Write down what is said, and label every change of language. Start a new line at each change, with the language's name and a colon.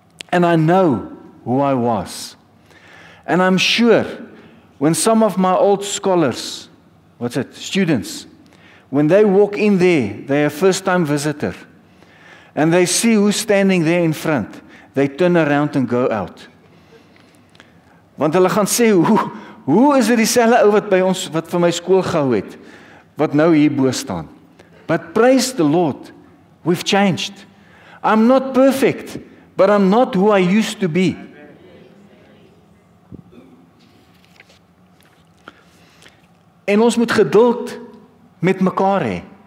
English: And I know who I was. And I'm sure when some of my old scholars, students, when they walk in there, they're a first-time visitor. And they see who's standing there in front. They turn around and go out.
Afrikaans: Want hulle gaan sê, hoe is dit dieselfde ou wat by ons, wat vir my skool gehou het, wat nou hier bo staan?
English: But praise the Lord, we've changed. I'm not perfect, but I'm not who I used to be.
Afrikaans: En ons moet geduld met mekaar hê.